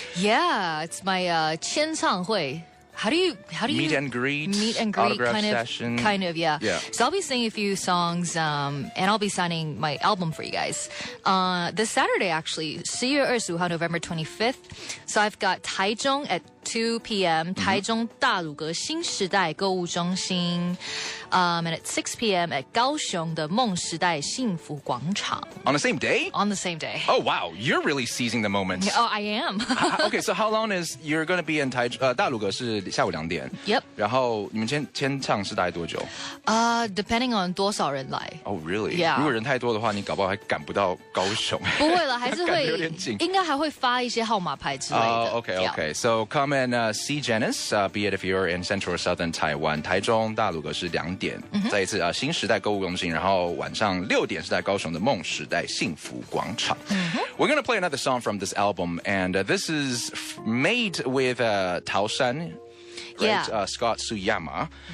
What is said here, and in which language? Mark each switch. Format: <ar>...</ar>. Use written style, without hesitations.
<en>Yeah, it's my</en> <zh>签唱会.</zh> <en>How do you meet and greet autograph kind of yeah. So I'll be singing a few songs and I'll be signing my album for you guys this Saturday, actually</en> <zh>10月25号</zh> <en>November 25th. So I've got Taichung at 2 p.m. Taichung 大鲁阁新时代购物中心 and at 6 p.m. at 高雄的梦时代幸福广场. On the same day? On the same day. Oh wow, you're really seizing the moment. Oh, I am. Okay, so how long is you're going to be in 大鲁阁</en> <zh>是下午2点</zh> <en>Yep.</en> <zh>然后你们签唱是大概多久</zh> <en>Depending on</en> <zh>多少人来</zh> <en>Oh really? Yeah.</en> <zh>如果人太多的话你搞不好还赶不到高雄不会了，还是会有点紧应该还会发一些号码牌之类的</zh> <en>Okay. So come and see Janice, be it if you're in central or southern Taiwan.</en> <zh>台中大鲁阁是2点再一次新时代购物中心然后晚上6点是在高雄的梦时代幸福广场</zh> <en>We're going to play another song from this album and this is made with Tao Shan, Scott Suyama.</en>